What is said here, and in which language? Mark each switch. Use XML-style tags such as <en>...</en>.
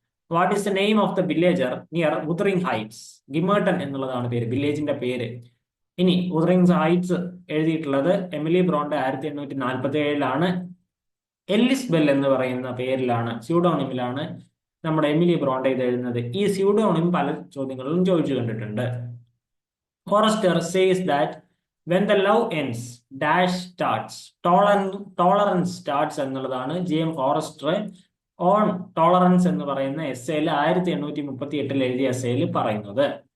<en>What is the name of the villager near Wuthering Heights? Gimmerton എന്നുള്ളതാണ് പേര്, വില്ലേജിന്റെ പേര്.</en> <ml>ഇനി വുതറിംഗ് ഹൈറ്റ്സ് എഴുതിയിട്ടുള്ളത് എമിലി ബ്രോണ്ടെ 1847 എല്ലിസ് ബെൽ എന്ന് പറയുന്ന പേരിലാണ്, സ്യൂഡോണിമിലാണ് നമ്മുടെ എമിലി ബ്രോണ്ടെ ഇത് എഴുതുന്നത്. ഈ സ്യൂഡോണിം പല ചോദ്യങ്ങളിലും ചോദിച്ചു കണ്ടിട്ടുണ്ട്.</ml> <en>Forrester says that when the love ends, dash starts.</en> <ml>Tolerance starts എന്നുള്ളതാണ് GM ഫോറസ്റ്റർ ഓൺ ടോളറൻസ് എന്ന് പറയുന്ന എസ്സേയിൽ 1838 എഴുതിയ എസ്സേയിൽ പറയുന്നത്.</ml>